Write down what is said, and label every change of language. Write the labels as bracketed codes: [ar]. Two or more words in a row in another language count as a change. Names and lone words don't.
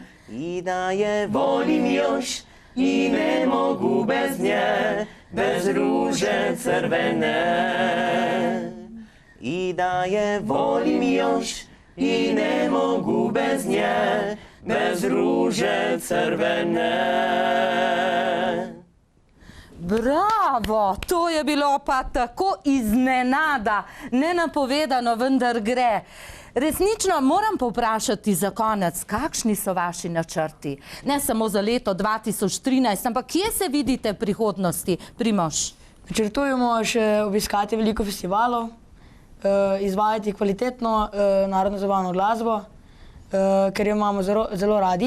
[hr] I da je volim još i ne mogu bez nje, bez ruže crvene. I da je volim još i ne mogu bez nje, bez ruže crvene. [sl] Bravo, to je bilo pa tako iznenada, nenapovedano, vendar gre. Resnično moram povprašati za konec, kakšni so vaši načrti? Ne samo za leto 2013, ampak kje se vidite v prihodnosti, Primož? Načrtujemo še obiskati veliko festivalov, izvajati kvalitetno narodno zabavno glasbo, ker jo imamo zelo radi.